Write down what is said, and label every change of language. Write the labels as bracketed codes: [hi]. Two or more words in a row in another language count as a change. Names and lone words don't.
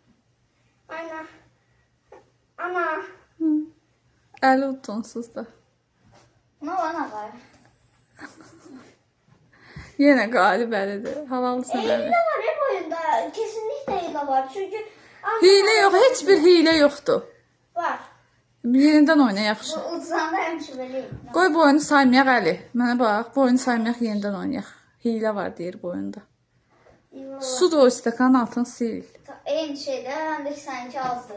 [az] ana. Ana. Əli ud onsuz da. [tr] Ne var? [az] Yenə qalib Əlidir. Halalısın [tr] Hile [az] Əli. [tr] var hep oyunda. Kesinlikle hile var. Çünkü [az] Hile yox, heç bir hile yoxdur. [tr] var. [az] Yenidən oyna yaxşı. Bu uzanda həmişə beləyim. Qoy bu oyunu saymayaq Əli. Mənə bax, bu oyunu saymayaq, yenidən oynayaq. Hile var deyir bu oyunda. Su da o stəkanın altını sil. Eyni şeydə, həm də sanki azdır.